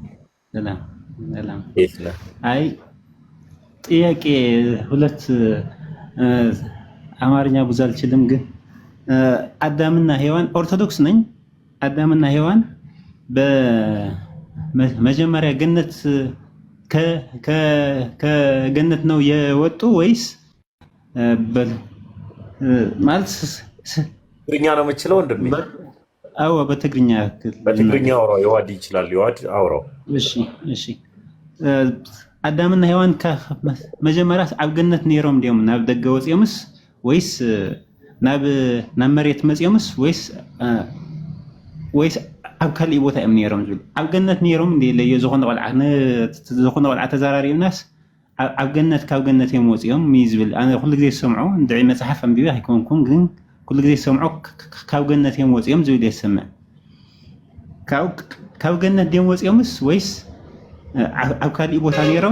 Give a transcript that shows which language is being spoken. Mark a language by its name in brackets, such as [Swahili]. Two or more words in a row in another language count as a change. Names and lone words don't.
[Amharic] አይ ጥያቄ ሁለት አማርኛ ብዙ አልችልም፣ ግን አዳምና ሔዋን ኦርቶዶክስ ነኝ። አዳምና ሔዋን በመጀመሪያ ገነት ከገነት ነው የወጡ ወይስ ማለት ትግርኛ ነው የምችለው ወንድሜ? አዎ በትግርኛ አውራው። የዋድ ይችላል። የዋድ አውራው። [Tigrinya] እሺ አዳምና ሔዋን መጀመሪያ ኣብ ገነት ነይሮም ድዮም ናብ ደገ ወፅዮምስ ወይስ ናብ መሬት መፅዮምስ ወይስ ኣብ ካሊእ ቦታ እዮም ነይሮም ዝብል? ኣብ ገነት ነይሮም እንደ ለዮ ዝኾነ ቆልዓ ተዘራሪብናስ ኣብ ገነት ካብ ገነት እዮም ወፅዮም ዝብል ኣነ ኩሉ ግዜ ዝሰምዖ እንድዒ መፅሓፍ ኣንቢበ ኣይኮንኩም፣ ግን ኩሉ ግዜ ዝሰምዖ ካብ ገነት እዮም ወፅዮም ዝብል የሰምዕ። ካብ ገነት ድዮም ወፅዮምስ ወይስ ኣብ ካሊእ ቦታ ነይሮም?